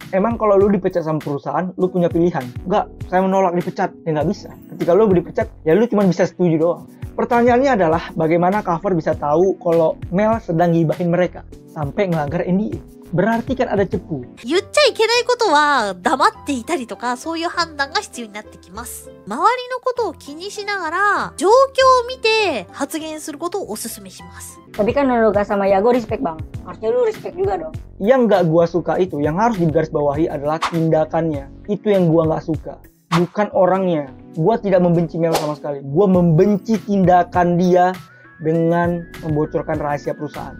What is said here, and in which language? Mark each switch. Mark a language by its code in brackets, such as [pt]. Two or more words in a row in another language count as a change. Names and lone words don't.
[id] emang kalau lu dipecat sama perusahaan, lu punya pilihan? Enggak, saya menolak dipecat. Ya nggak bisa. Ketika lu dipecat, ya lu cuma bisa setuju doang. Pertanyaannya adalah, bagaimana cover bisa tahu kalau Mel sedang gibahin mereka sampai ngelanggar NDA? Berarti kan ada cepu. [ja] 言っちゃいけないことは黙っていたりとか、そういう判断が必要になってきます。周りのことを気にしながら、状況を見て発言することをお勧めします。 [id] Tapi kan Nonoga sama Yago respect bang. Harusnya lu respect juga dong. Yang nggak gua suka itu, yang harus digarisbawahi adalah tindakannya. Itu yang gua nggak suka, bukan orangnya. Gua tidak membenci Mel sama sekali. Gua membenci tindakan dia dengan membocorkan rahasia perusahaan.